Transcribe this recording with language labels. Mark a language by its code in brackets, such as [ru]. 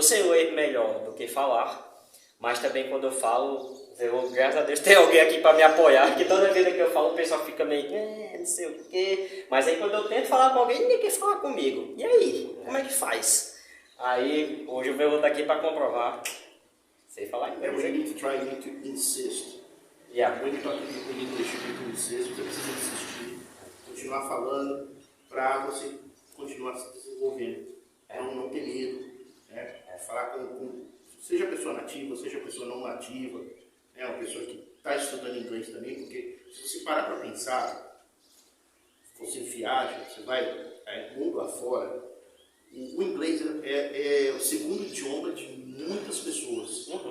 [pt] Eu sei ler melhor do que falar, mas também quando eu falo, graças a Deus tem alguém aqui para me apoiar, que toda vez que eu falo o pessoal fica meio, não sei o quê. Mas aí quando eu tento falar com alguém, ninguém quer falar comigo. E aí, como é que faz? Aí, hoje o Velo tá aqui para comprovar. Sei falar inglês. [en] We need to try, you need to insist. Yeah. When you talk to people in English, you need to insist. [pt] Você precisa insistir, continuar falando, para você continuar se desenvolvendo. Não ter medo. Né? Falar seja pessoa nativa, seja pessoa não nativa, né? Uma pessoa que está estudando inglês também, porque se você parar para pensar, você viaja, você vai mundo afora, o inglês é o segundo idioma de muitas pessoas.